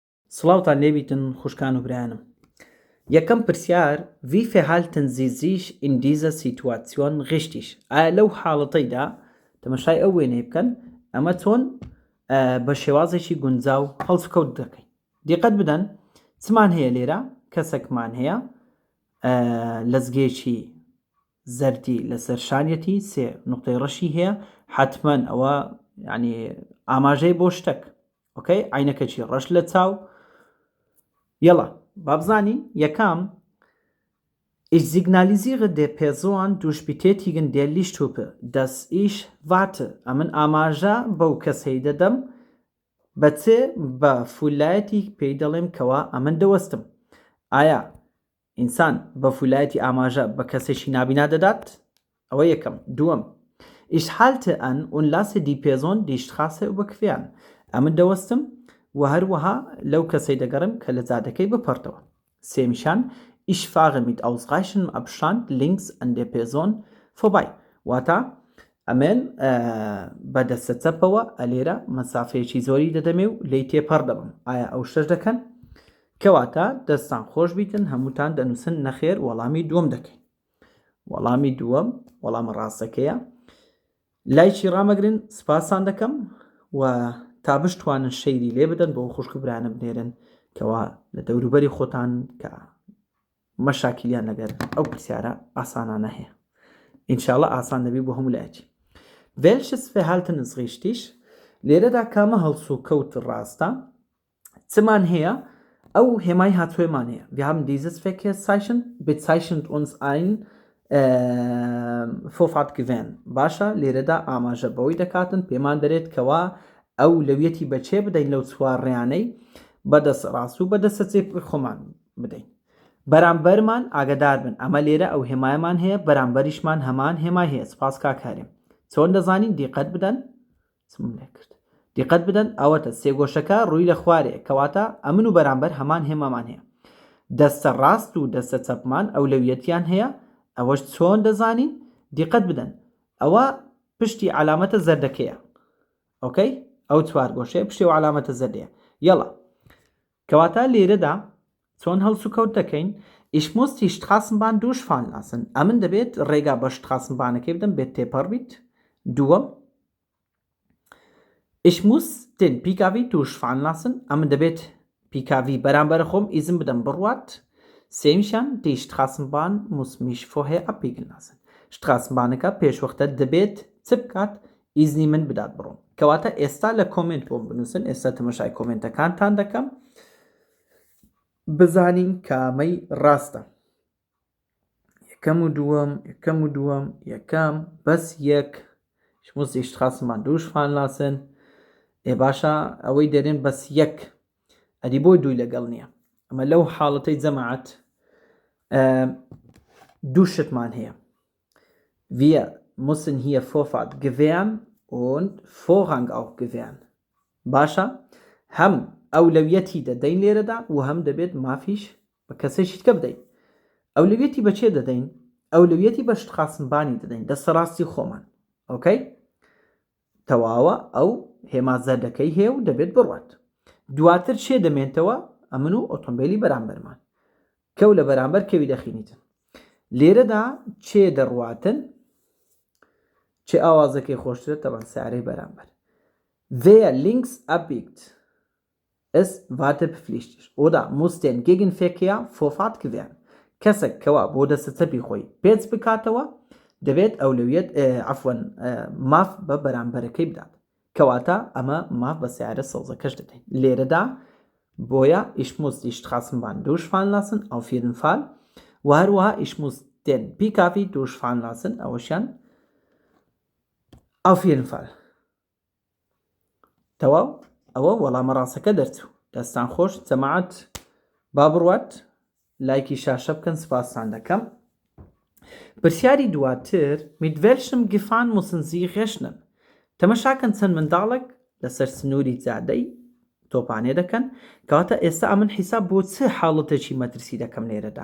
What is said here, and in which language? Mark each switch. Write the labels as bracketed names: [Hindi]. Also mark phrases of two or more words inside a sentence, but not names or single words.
[Central Kurdish] سڵاوتان لێبیتن خوشکان و برایانم. یەکەم پرسیار [German] wie verhalten Sie sich in dieser Situation richtig؟ [Central Kurdish] ئایا لەو حاڵەتەیدا تەماشای ئەو وێنەی بکەن ئەمە چۆن بە شێوازێکی گونجاو هەڵسوکەوت دەکەین. دیقەت بدەن چمان هەیە لێرە، کەسێکمان هەیە لەزگێکی زەردی لەسەر شانیەتی، سێ نقطەی ڕەشی هەیە، حتمەن ئەوە ینی ئاماژەی بۆ شتێک. ئۆکەی عینەکەکی ڕەش لە چاو. یەڵا بابزانی یەکەم [German] Ich signalisiere der Person durch Betätigen der Lichthupe, dass ich warte. [Central Kurdish] ئەمن ئاماژە بەو کەسەی دەدەم بەچێ بە فولایەتی پێی دەڵێم کەوا ئەمن دەوەستم. ئایا ئینسان بە فولایەتی ئاماژە بە کەسێکی نابینا دەدات؟ ئەوە یەکەم. [German] دووەم Ich halte an und lasse die Person die Straße überqueren. [Central Kurdish] ئەمن دەوەستم و هەروەها لەو کەسەی دەگەڕم کە لە جادەکەی بپەڕتەوە. [German] سێمیشان Ich fahre mit ausreichendem Abstand links an der Person vorbei. [Central Kurdish] واتە ئەمێن بە دەستە چەپەوە ئەلێرە مەسافەیەکی زۆری دەدەمێ و لی تێپەڕ دەبم. ئایا ئەو شتەش دەکەن؟ کەواتە دەستان خۆش بیتن، هەمووتان دەنووسن نەخێر وەڵامی دووەم دەکەین. وەڵامی دووەم وەڵامە ڕاستەکەیە. لایکی ڕامەگرن، سپاسان دەکەم و تا بشتوانن شەیری لێ بدەن بۆ خوشک برانە بنێرن کەوا لە دەوروبەری خۆتان کە مەشاکیلیان لەگەر ئەو پرسیارە ئاسانانە هەیە. ئینشاءڵڵا ئاسان دەبی بۆ هەموو لایەکی. [German] Welches Verhalten ist richtig؟ [Central Kurdish] لێرەدا کامە هەڵسوکەوت ڕاستە؟ چمان هەیە؟ ئەو هێمای هاتووێمان هەیە. [German] Wir haben dieses Verkehrszeichen bezeichnet uns ein Vorfahrtgewinn. [Central Kurdish] باشە لێرەدا ئاماژە بەوەی دەکاتن پێمان دەرێت کەوا ئەو لەویەتی بەچێ بدەین لەو چوارڕێیانەی بەدەست ڕاست و بەدەستە چێ خۆمان بدەین. بەرامبەرمان ئاگدار بن. ئەمە لێرە ئەو هێمایەمان هەیە، بەرامبەریشمان هەمان هێمای هەیە. سپاس کاکارێم. چۆن دەزانین؟ دیقەت بدەن. چم لێ کرد. دیقەت بدەن ئەوەتە سێگۆشەکە ڕووی لە خوارێ کەواتە ئەمن و بەرامبەر هەمان هێمامان هەیە. دەستە ڕاست و دەستە چەپمان ئەو لەویەتیان هەیە. ئەوەش چۆن دەزانین؟ دیقەت بدەن ئەوە پشتی علامەتە زەردەکەیە. ئۆکەی ئەو چوار گۆشەیە پشتی و علامەتە زەردەیە. یەڵا کەواتە لێرەدا چۆن هەڵسوکەوت دەکەین؟ [German] Ich muss die Straßenbahn durchfahren lassen. [Central Kurdish] ئەمن دەبێت ڕێگا بە Straßenbahnەکەی بدەم بێت تێپەڕ بیت. [German] دووەم Ich muss den PKW durchfahren lassen. [Central Kurdish] ئەمن دەبێت PKW بەرامبەر خۆم ئیزم بدەم بڕوات. [German] سێمیشان die Straßenbahn muss mich vorher abbiegen lassen. [Central Kurdish] Straßenbahnەکە پێشوەختە دەبێت چ بکات؟ ئیزنی من بدات بڕۆم. کەواتە ئێستا لە کۆمنت بۆم بنووسن. ئێستا تەماشای کۆمنتەکانتان دەکەم بزانین کامەی ڕاستە. یەکەم و دووەم یەکەم بەس یەک [German] Ich muss die Straßenbahn durchfahren lassen. [Central Kurdish] باشە ئەوەی دەرێن بەس یەک ئەدی بۆی دووی لەگەڵ نییە. ئەمە لەو حاڵەتەی جەماعەت دوو شتمان هەیە. [German] Wir müssen hier Vorfahrt gewähren und Vorrang auch gewähren. [Central Kurdish] باشە هەم ئەولەویەتی دەدەین لێرەدا و هەم دەبێت مافیش بە کەسێکی کە بدەین. ئەولەویەتی بەچێ دەدەین؟ ئەولەویەتی بە Straßenbahn دەدەین، دەستە ڕاستی خۆمان. ئۆکەی تەواوە ئەو هێما زەردەکەی هەیە و دەبێت بڕوات. دواتر چێ دەمێنتەوە؟ ئەمن و ئۆتۆمبیلی بەرامبەرمان کەو لە بەرامبەر کەوی دەخینیتن. لێرەدا چێ دەڕواتن؟ چێ ئاوازەکەی خۆشترە؟ تەبەن سیارەی بەرامبەر. [German] Wer links abbiegt ist wartepflichtig oder muss den Gegenverkehr Vorfahrt gewähren. [Central Kurdish] کەسێک کەوا بۆ دەستە چەپی خۆی پێچ بکاتەوە دەبێت ئەولەویەت عەفوەن ماف بە بەرامبەرەکەی بدات. کەواتە ئەمە ماف بە سیارە سەوزەکەش دەدەین. لێرەدا بۆیە [German] Ich muss die Straßenbahn durchfahren lassen auf jeden Fall [Central Kurdish] و هەروەها [German] Ich muss den PKW durchfahren lassen ئەوەشیان auf jeden Fall. [Central Kurdish] تەواو ئەوە وەڵامە ڕاستەکە دەرچوو. دەستان خۆش جەماعەت با بڕوات لایکی شاشە بکەن. سپاسان دەکەم. پرسیاری دواتر [German] mit welchem Gefahren müssen Sie rechnen؟ [Central Kurdish] تەمەشاکەن چەند منداڵێک لەسەر سنووری جادەی تۆپانێ دەکەن کەواتە ئێستا ئەمن حیساب بۆ چه حاڵەتێکی مەترسی دەکەم لێرەدا.